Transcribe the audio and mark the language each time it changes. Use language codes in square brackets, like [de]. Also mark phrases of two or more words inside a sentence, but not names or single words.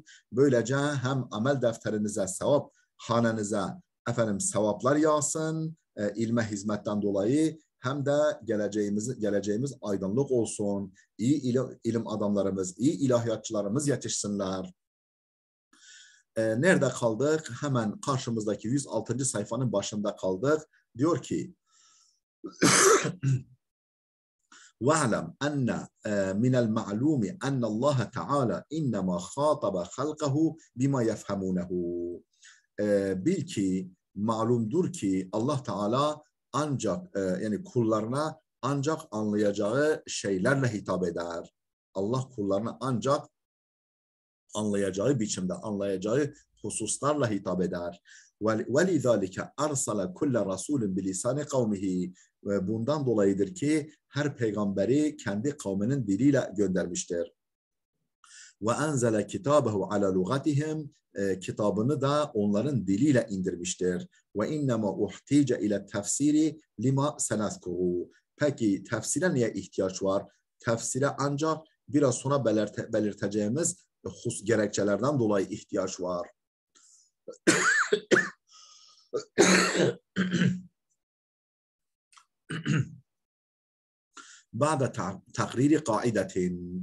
[tr] Böylece hem amel defterinize, sevap hanenize sevaplar yağsın, ilme hizmetten dolayı, hem de geleceğimiz aydınlık olsun. İyi ilim adamlarımız, iyi ilahiyatçılarımız yetişsinler. Nerede kaldık? Hemen karşımızdaki 106. sayfanın başında kaldık. Diyor ki [ar] وَعْلَمْ أَنَّ مِنَ الْمَعْلُومِ أَنَّ اللّٰهَ تَعَالَى اِنَّمَا خَاطَبَ خَلْقَهُ بِمَا يَفْهَمُونَهُ. [tr] Bil ki, malumdur ki Allah Teala ancak yani kullarına ancak anlayacağı şeylerle hitap eder. Allah kullarına ancak anlayacağı biçimde, anlayacağı hususlarla hitap eder. [ar] وَلِذَٰلِكَ أَرْسَلَ كُلَّ رَسُولٍ بِلِسَانِ قَوْمِهِ. [tr] Bundan dolayıdır ki her peygamberi kendi kavminin diliyle göndermiştir. [ar] وَاَنْزَلَ كِتَابَهُ عَلَى لُغَتِهِمْ. [tr] Kitabını da onların diliyle indirmiştir. [ar] وَاِنَّمَا اُحْتِيجَ اِلَى التَّفْسِيرِ لِمَا سَنَذْكُرُ. [tr] Peki tefsire niye ihtiyaç var? Tefsire ancak biraz sonra belirteceğimiz gerekçelerden dolayı ihtiyaç var. [ar] بعد تقرير قاعدة.